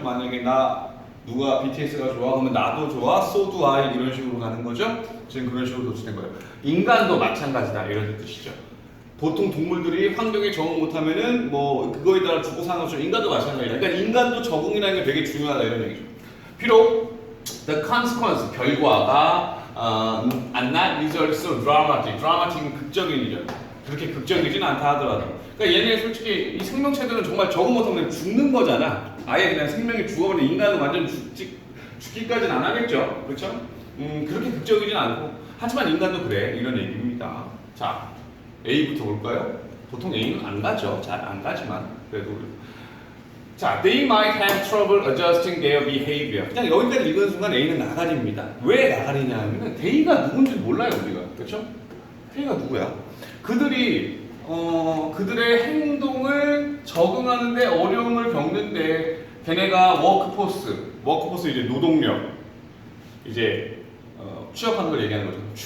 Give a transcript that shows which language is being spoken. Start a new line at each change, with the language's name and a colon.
Korean: 만약에 누가 BTS가 좋아 그러면 나도 좋아,
English: so do I
Korean: 이런 식으로 가는 거죠. 지금 그런 식으로 도출된 거예요. 인간도 마찬가지다 이런 뜻이죠. 보통 동물들이 환경에 적응 못하면은 뭐 그거에 따라 죽고 사는 것처럼 인간도 마찬가지다. 그러니까 인간도 적응이라는 게 되게 중요하다 이런 얘기죠. 비록
English: the consequence
Korean: 결과가
English: and not results so dramatic.
Korean: dramatic은 극적인 일이죠. 그렇게 극적이진 않다 하더라도. 그러니까 얘네 솔직히 이 생명체들은 정말 적응 못하면 죽는 거잖아. 아예 그냥 생명이 죽어버리는 인간은 완전 죽기까지는 안 하겠죠. 그렇죠? 그렇게 극적이진 않고 하지만 인간도 그래 이런 얘기입니다. 자. A부터 볼까요? 보통 A는 안 가죠. 잘 안 가지만 그래도 자,
English: they might have trouble adjusting their behavior.
Korean: 그냥 여기까지 읽은 순간 A는 나가리입니다. 왜 나가리냐 하면은 A가 누군지 몰라요 우리가. 그렇죠? A가 누구야? 그들이 그들의 행동을 적응하는데 어려움을 겪는데 걔네가 워크포스 이제 노동력 이제 취업하는 걸 얘기하는 거죠.